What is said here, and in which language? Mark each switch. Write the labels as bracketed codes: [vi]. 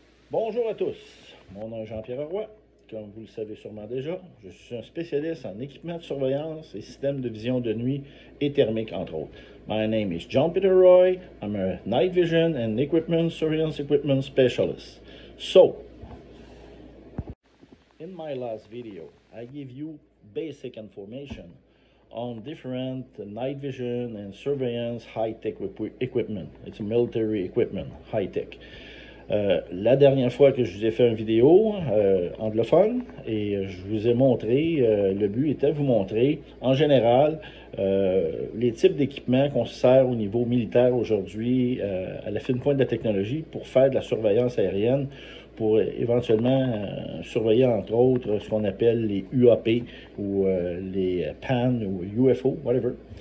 [fr] Bonjour à tous, mon nom est Jean-Pierre Roy. Comme vous le savez sûrement déjà, je suis un spécialiste en équipement de surveillance et systèmes de vision de nuit et thermique, entre autres. [en] My name is John Peter Roy. I'm a night vision and equipment surveillance equipment specialist. So, in my last video, I give you basic information on different night vision and surveillance high-tech equipment. It's a military equipment, high-tech. [fr] La dernière fois que je vous ai fait une vidéo anglophone et je vous ai montré, le but était de vous montrer en général les types d'équipements qu'on se sert au niveau militaire aujourd'hui à la fine pointe de la technologie pour faire de la surveillance aérienne, pour éventuellement surveiller entre autres ce qu'on appelle les UAP ou les PAN ou UFO, whatever.